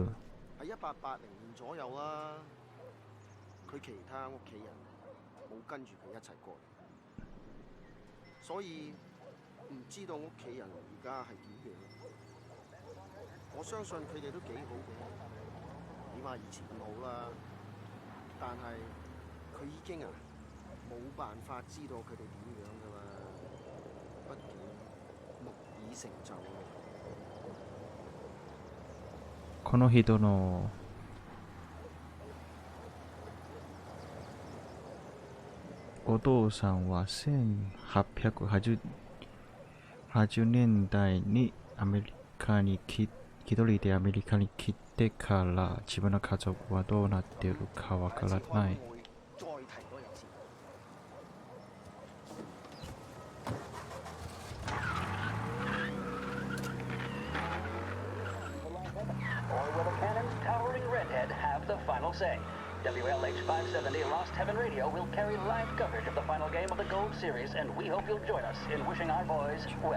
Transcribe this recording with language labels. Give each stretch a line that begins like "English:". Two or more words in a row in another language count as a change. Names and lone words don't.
Cantonese: 喺1880年左右啦，佢其他屋企人冇跟住佢一齊過嚟，所以唔知道屋企人而家係點樣。我相信佢哋都幾好嘅，起碼以前咁好啦。但係佢已經冇辦法知道佢哋點樣㗎啦。畢竟木已成就。
Japanese: この人のお父さんは1880年代にアメリカに一人でアメリカに来てから自分の家族はどうなっているかわからない。
English: Say, WLH-570 Lost Heaven Radio will carry live coverage of the final game of the Gold Series, and we hope you'll join us in wishing our boys well.